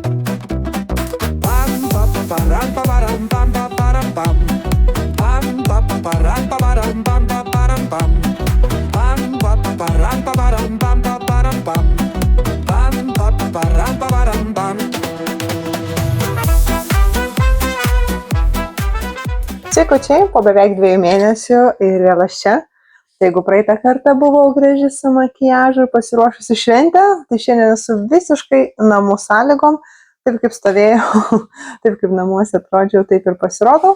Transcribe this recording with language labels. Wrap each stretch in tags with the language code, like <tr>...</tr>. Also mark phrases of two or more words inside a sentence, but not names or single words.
<lt>Pam param param pam param pam. Pam param param pam param pam. Pam param param pam param pam. Pam param param pam. Sveikučiai, po beveik 2 mėnesių ir vėl aš čia. Tai jeigu praeitą kartą buvau graži su makiažu ir pasiruošusi šventę, tai šiandien esu visiškai namų sąlygom. Taip kaip stovėjau, taip kaip namuose atrodžiau, taip ir pasirodau.</lt>